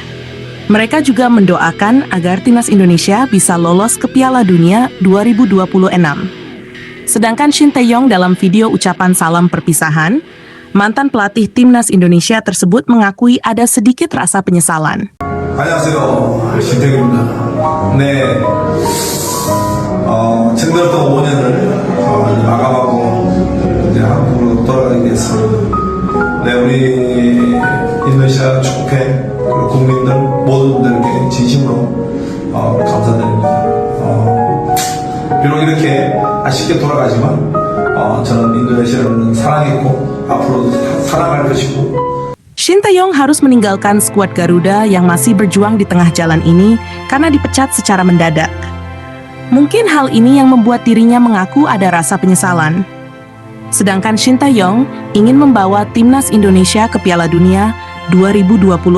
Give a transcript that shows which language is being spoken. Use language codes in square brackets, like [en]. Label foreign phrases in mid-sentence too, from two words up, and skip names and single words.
[id] Mereka juga mendoakan agar timnas Indonesia bisa lolos ke Piala Dunia 2026. Sedangkan Shin Tae-yong dalam video ucapan salam perpisahan, mantan pelatih timnas Indonesia tersebut mengakui ada sedikit rasa penyesalan. [ko] 안녕하세요, 신태규입니다. 네, 징벌도 5년을 마감하고 이제 한국으로 돌아가게 됐습니다. 네, 우리 인도네시아 축구팬 그리고 국민들 모든 분들께 진심으로 감사드립니다. 비록 이렇게 아쉽게 돌아가지만 저는 인도네시아를 사랑했고 앞으로도 사랑할 것이고. [id] Shin Tae-yong harus meninggalkan skuad Garuda yang masih berjuang di tengah jalan ini karena dipecat secara mendadak. Mungkin hal ini yang membuat dirinya mengaku ada rasa penyesalan. Sedangkan Shin Tae-yong ingin membawa timnas Indonesia ke Piala Dunia 2026.